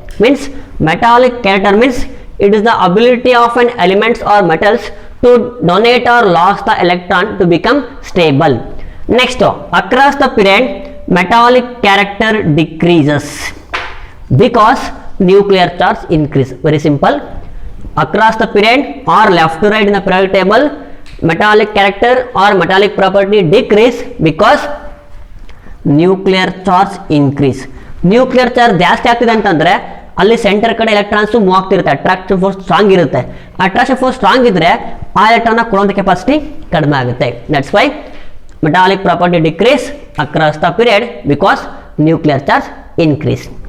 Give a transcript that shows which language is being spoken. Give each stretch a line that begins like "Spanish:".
English: Means metallic character means it is the ability of an elements or metals to donate or lose the electron to become stable. Next, across the period metallic character decreases because nuclear charge increase. Very simple. Across the period or left to right in the periodic table, metallic character or metallic property decrease because nuclear charge increase.
Kannada: Nuclear charge ಜಾಸ್ತಿ ಆಗ್ತಿದೆ ಅಂತಂದ್ರೆ ಅಲ್ಲಿ centre ಕಡೆ electrons move ಆಗ್ತಿರುತ್ತೆ, attraction force strong ಇರುತ್ತೆ. Attraction force strong ಇದ್ರೆ ಆ electron ಕೊಡುವಂಥ ಕೆಪಾಸಿಟಿ ಕಡಿಮೆ ಆಗುತ್ತೆ.
English: That's why metallic property decrease across the period because nuclear charge increase.